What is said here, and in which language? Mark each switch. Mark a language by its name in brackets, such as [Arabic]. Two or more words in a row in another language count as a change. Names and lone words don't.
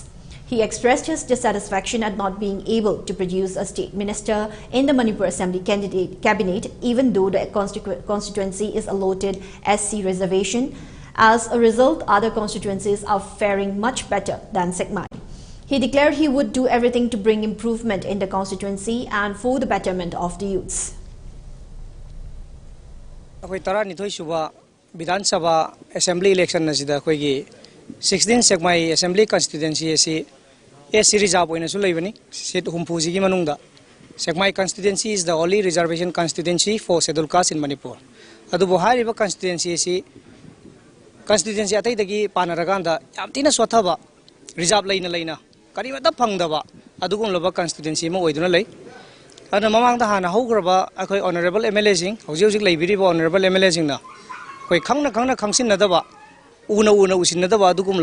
[English] He expressed his dissatisfaction at not being able to produce a state minister in the Manipur Assembly cabinet, even though the constituency is allotted SC reservation. As a result, other constituencies are faring much better than Sekmai. He declared he would do everything to bring improvement in the constituency and for the betterment of the youths. [Manipuri] Vidhan Sabha [English] Assembly election [Manipuri] na sida koigi 16 Sekmai Assembly constituency si [English] SC reserve [Manipuri] oina su leibani seat humpuji gi manungda. [English] Sekmai constituency is the only reservation constituency for scheduled caste in Manipur. [Manipuri] Adu bohari ba constituency atai dagi panaraganda yamtina swathaba reserve laina kari mata phangdaba adugum loba constituency ma oiduna lei. Ana mamang da hana hograba akhoi [English] honorable MLA [Manipuri] sing hojik leibiri ba [English] honorable MLA [Manipuri] sing na koi khangna khangsin nadaba una usinnadaba adugum